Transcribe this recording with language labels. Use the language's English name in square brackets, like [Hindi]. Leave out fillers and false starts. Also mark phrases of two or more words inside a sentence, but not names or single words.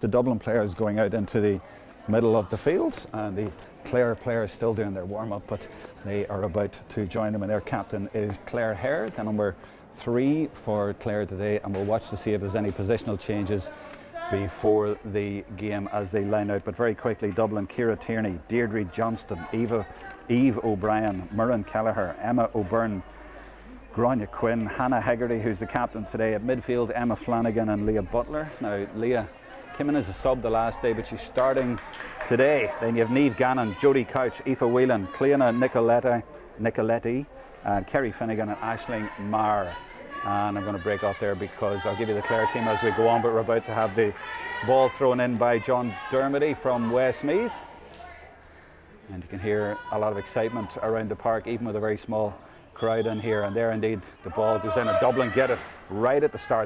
[English] The Dublin players going out into the middle of the fields, and the Clare players still doing their warm-up, but they are about to join them, and their captain is Clare Hare, the number 3 for Clare today, and we'll watch to see if there's any positional changes before the game as they line out. But very quickly, Dublin: Ciara Tierney, Deirdre Johnston, Eve O'Brien, Murren Kelleher, Emma O'Byrne, Grania Quinn, Hannah Hegarty, who's the captain today. At midfield, Emma Flanagan and Leah Butler. Now, Leah came in as a sub the last day, but she's starting today. Then you have Niamh Gannon, Jodie Couch, Aoife Whelan, Cleona Nicoletti, Kerry Finnegan and Aisling Marr. And I'm going to break off there because I'll give you the Clare team as we go on, but we're about to have the ball thrown in by John Dermody from Westmeath. And you can hear a lot of excitement around the park, even with a very small crowd in here. And there indeed the ball goes in, and Dublin get it right at the start.